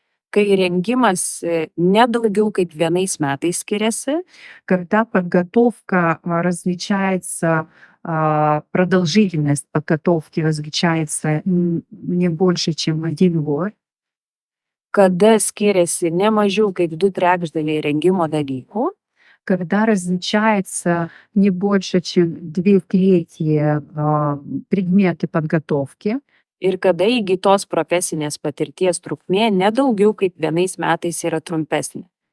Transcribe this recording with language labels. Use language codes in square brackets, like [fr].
[lt] Kai rengimas nedaugiau kaip 1 metais skiriasi, [ru] когда подготовка различается, продолжительность подготовки различается не больше, чем 1 год. [lt] Kada skiriasi ne mažiau kaip 2/3 rengimo dalykų, [ru] когда различается не больше, чем 2/3 предметы подготовки, [lt] ir kada įgytos profesinės patirties trukmė nedaugiau kaip 1 metais yra trumpesnė.